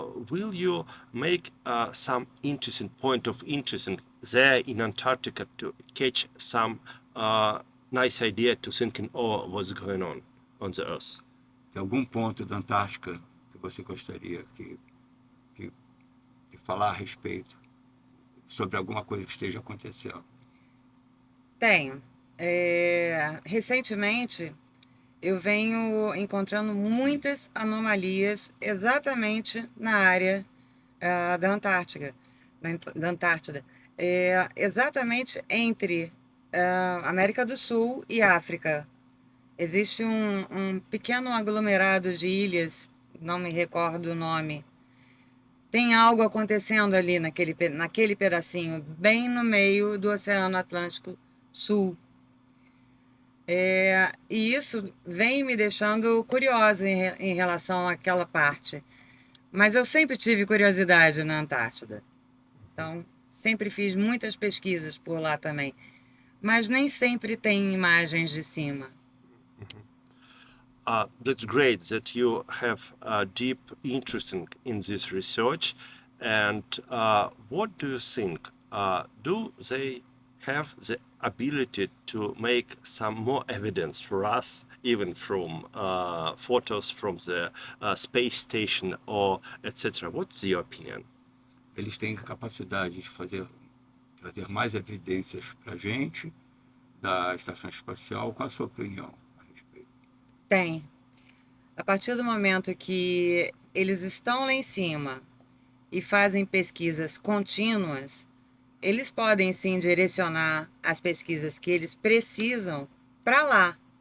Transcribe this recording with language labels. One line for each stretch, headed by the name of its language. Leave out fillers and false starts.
English: Will you make some interesting point of interest there in Antarctica to catch some nice idea to thinking, oh, what's going on the Earth?
Portuguese: tem algum ponto da Antártica que você gostaria que, de falar a respeito sobre alguma coisa que esteja acontecendo? Tenho. Recentemente, eu venho encontrando muitas anomalias exatamente na área da Antártica, da Antártida. Exatamente entre América do Sul e África. Existe um pequeno aglomerado de ilhas, não me recordo o nome. Tem algo acontecendo ali naquele pedacinho, bem no meio do Oceano Atlântico Sul. E isso vem me deixando curiosa em relação àquela parte. Mas eu sempre tive curiosidade na Antártida. Então, sempre fiz muitas pesquisas por lá também. Mas nem sempre tem imagens de cima.
English: That's great that you have a deep interest in this research. And what do you think? Do they have the ability to make some more evidence for us, even from photos from the space station or etc.? What's your opinion?
Portuguese: Eles têm capacidade de trazer mais evidências para a gente da estação espacial. Qual a sua opinião a respeito? Tem. A partir do momento que eles estão lá em cima e fazem pesquisas contínuas, eles podem sim direcionar as pesquisas que eles precisam para lá.